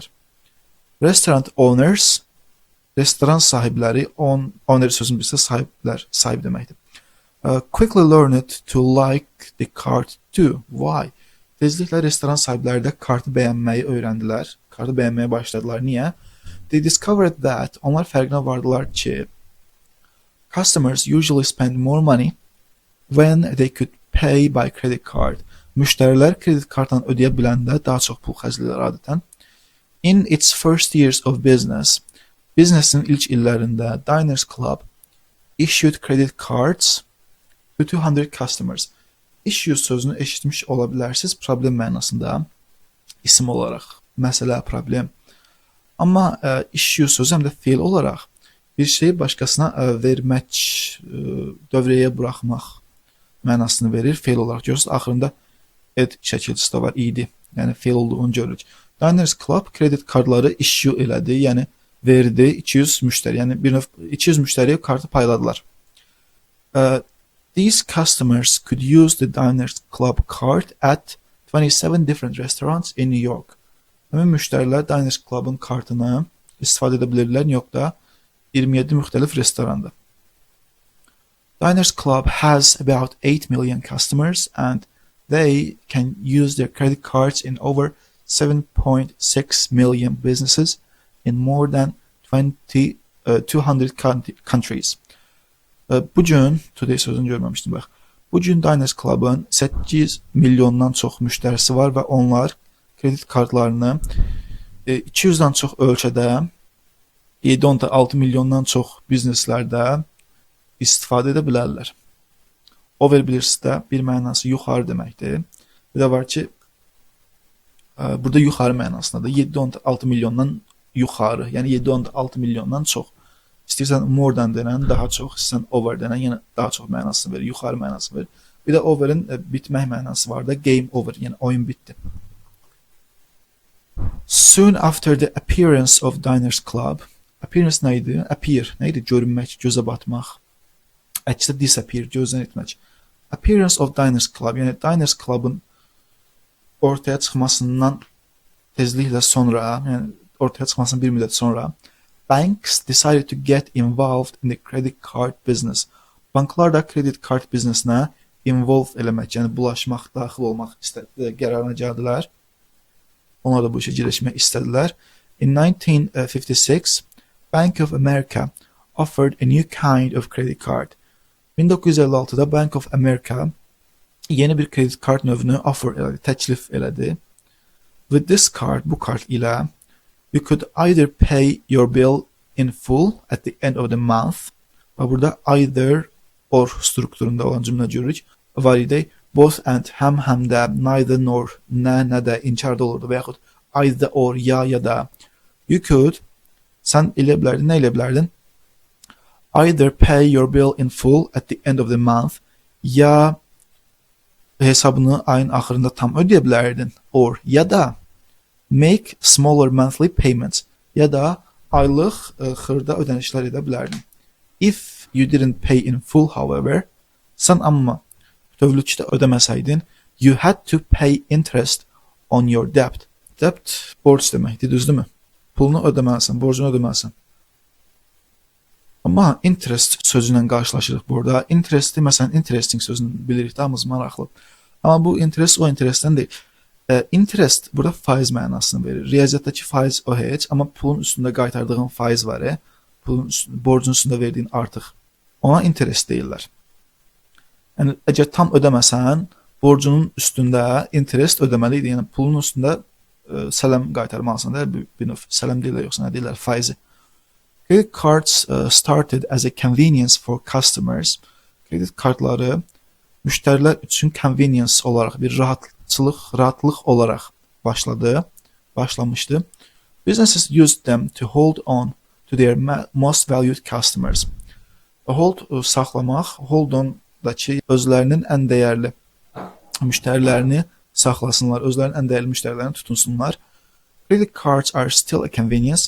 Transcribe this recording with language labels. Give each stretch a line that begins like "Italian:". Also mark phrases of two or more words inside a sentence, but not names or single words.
English: Restaurant owners,
Azerbaijani: restoran sahibləri, owner sözün birisi sahib deməkdir.
English: Quickly learned to like the card too. Why?
Azerbaijani: Tezliklə restoran sahibləri də kartı bəyənməyi öyrəndilər. Kartı bəyənməyə başladılar. Niyə?
English: They discovered that,
Azerbaijani: onlar fərqinə vardılar ki,
English: customers usually spend more money when they could pay by credit card.
Azerbaijani: Müştərilər kredi kartla ödəyə biləndə daha çox pul xərcləyirlər adətən.
English: In its first years of business,
Azerbaijani: biznesin ilk illərində
English: Diners Club issued credit cards to 200 customers.
Azerbaijani: Issue sözünü eşitmiş ola bilərsiniz problem mənasında, isim olaraq, məsələ, problem. Amma issue sözü həm də fiil olaraq bir şeyi başqasına vermək, dövrəyə buraxmaq mənasını verir, feil olaraq görürsünüz. Axırında ed şəkilçisi də var, idi. Yəni feil olduğunu görürük. Diners Club kredit kartları issue elədi, yəni verdi 200 müştəri, yəni bir növ 200 müştəriyə kartı payladılar.
English: These customers could use the Diners Club card at 27 different restaurants in New York.
Azerbaijani: Həmin müştərilər Diners Club'ın kartını istifadə edə bilirlər New Yorkda 27 müxtəlif restoranda.
English: Diners Club has about 8 million customers and they can use their credit cards in over 7.6 million businesses in more than 200 countries.
Azerbaijani: Bu gün, today sözünü görməmişdim bax. Bu gün Diners Club'ın 8 milyondan çox müştərisi var və onlar kredit kartlarını 200-dən çox ölkədə 7.6 milyondan çox bizneslərdə istifadə edə bilərlər. Over bilirsizdə bir mənası yuxarı deməkdir. Bir də var ki, burada yuxarı mənasındadır. 7.6 milyondan yuxarı, yəni 7.6 milyondan çox. İstəyirsən
English: more than
Azerbaijani: denən daha çox, istəyirsən over denən yəni daha çox mənasını verir, yuxarı mənasını verir. Bir də over'in bitmək mənası var da,
English: game over,
Azerbaijani: yəni oyun bitdi.
English: Soon after the appearance of Diners Club, appearance
Azerbaijani: nə idi? Appear, nə idi? Görünmək, gözə batmaq. Əksdə disappear, gözdən etmək.
English: Appearance of Diners Club,
Azerbaijani: yəni Diners Club'ın ortaya çıxmasından tezliklə sonra, yəni ortaya çıxmasından bir müddət sonra,
English: banks decided to get involved in the credit card business.
Azerbaijani: Banklar da
English: credit card
Azerbaijani: biznesinə involve eləmək, yəni bulaşmaq, daxil olmaq qərarına gəldilər. Onlar da bu işə girişmək istədilər.
English: In 1956, Bank of America offered a new kind of credit card.
Azerbaijani: 1956'da Bank of America yeni bir kredi kart növünü offer elədi, təklif elədi.
English: With this card,
Azerbaijani: bu kart ilə
English: you could either pay your bill in full at the end of the month.
Azerbaijani: Və burada
English: either or
Azerbaijani: strukturunda olan cümlə görürük. Var idi.
English: Both and
Azerbaijani: həm də
English: neither nor
Azerbaijani: nə də inkarda olurdu və yaxud
English: either or
Azerbaijani: ya da
English: you could
Azerbaijani: sən elə bilərdin, nə elə bilərdin?
English: Either pay your bill in full at the end of the month
Azerbaijani: ya hesabını ayın axırında tam ödeyə bilərdin
English: or
Azerbaijani: ya da
English: make smaller monthly payments
Azerbaijani: ya da aylıq xırda ödənişlər edə bilərdin.
English: If you didn't pay in full however,
Azerbaijani: sən amma bütövlükdə ödəməsəydin,
English: you had to pay interest on your debt.
Azerbaijani: Debt borc deməkdir, düzdürmü? Pulunu ödəməlisən, borcunu ödəməlisən. Amma interest sözüyle qarşılaşırıq burada. Interesti, məsələn, interesting sözünü bilirik, damız maraqlı. Amma bu interest o interestdən deyil. Interest burada faiz mənasını verir. Riyaziyyatdakı faiz o heç, amma pulun üstündə qaytardığın faiz var, borcun üstündə verdiyin artıq. Ona interest deyirlər. Yəni, əgər tam ödəməsən, borcunun üstündə interest ödəməliydin. Yəni, pulun üstündə sələm qaytarmalısan da, bir növ sələm deyirlər, yoxsa nə deyirlər, faizi.
English: Credit cards started as a convenience for customers.
Azerbaijani: Credit kartları müştərilər üçün convenience olaraq, bir rahatlıq olaraq başlamışdı.
English: Businesses used them to hold on to their most valued customers.
Azerbaijani: Hold saxlamaq,
English: hold on-
Azerbaijani: dakı özlərinin ən dəyərli müştərilərini saxlasınlar, özlərinin ən dəyərli müştərilərini tutunsunlar.
English: Credit cards are still a convenience.